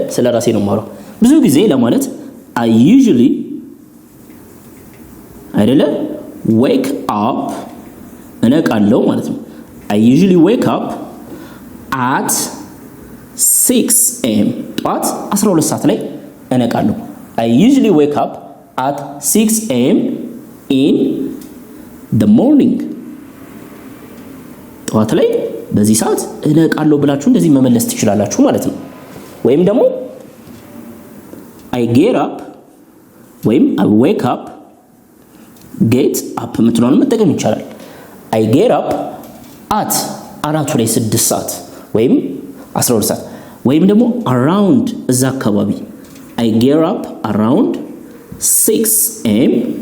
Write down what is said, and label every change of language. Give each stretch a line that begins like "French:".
Amharic: ስለ ራሴ ነው የማወራው። ብዙ ጊዜ ለማለት I usually አይደለ wake up እነቃለሁ ማለት ነው።
English: I usually wake up at 6 a.m.
Amharic: ጠዋት 12 ሰዓት ላይ እነቃለሁ።
English: I usually wake up at 6 a.m. in the morning.
Amharic: ጠዋት ላይ በዚህ ሰዓት እነቃለሁ ብላችሁ እንደዚህ መመለስ ትችላላችሁ ማለት ነው። ወይም ደግሞ
English: I get up
Amharic: ወይም I wake up get up ምትለውን መጠቀም ይቻላል። I get up at አራቱ ላይ 6 ሰዓት ወይም 12 ሰዓት ወይም ደግሞ around እዛ አካባቢ
English: I get up around 6 a.m.